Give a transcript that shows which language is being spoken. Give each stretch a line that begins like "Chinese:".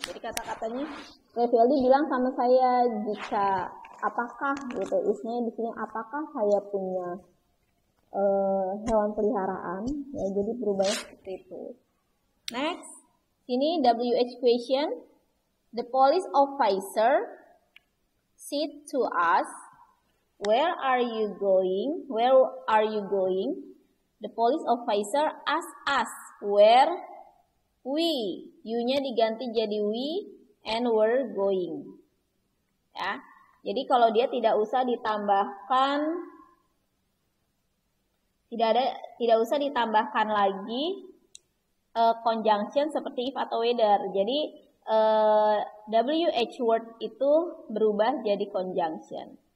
Indonesian: Jadi kata-katanya Revialdi bilang sama saya jika apakah gitu, isinya di sini apakah saya punya hewan peliharaan, ya jadi berubahnya seperti itu.
English: Next,
Indonesian: ini WH question.
English: The police officer said to us, where are you going? Where are you going? The police officer asked us where we.
Indonesian: You-nya diganti jadi we
English: and were going. Ya.
Indonesian: Jadi kalau dia tidak usah ditambahkan, tidak usah ditambahkan lagi conjunction seperti if atau whether. Jadi WH word itu berubah jadi conjunction.